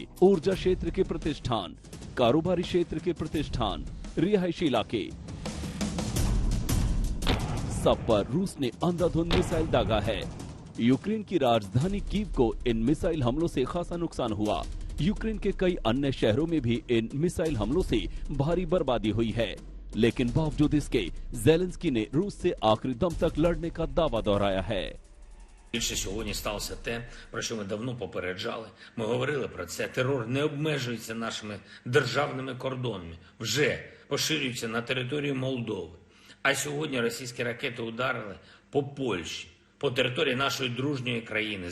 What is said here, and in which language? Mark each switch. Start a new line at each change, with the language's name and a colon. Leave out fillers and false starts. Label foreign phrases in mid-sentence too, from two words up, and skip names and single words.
Hindi: ऊर्जा क्षेत्र के प्रतिष्ठान, कारोबारी क्षेत्र के प्रतिष्ठान, रिहायशी इलाके, सब पर रूस ने अंधाधुंध मिसाइल दागा है। यूक्रेन की राजधानी कीव को इन मिसाइल हमलों से खासा नुकसान हुआ। यूक्रेन के कई अन्य शहरों में भी इन मिसाइल हमलों से भारी बर्बादी हुई है, लेकिन बावजूद इसके ज़ेलेंस्की ने रूस से आखिरी दम तक लड़ने का दावा दोहराया है।
Ukrainian: Більше сьогодні сталося те, про що ми давно попереджали. Ми говорили про це. Терор не обмежується нашими державними кордонами. Вже поширюється на територію Молдови. А сьогодні російські ракети ударили по Польщі, по території нашої дружньої країни.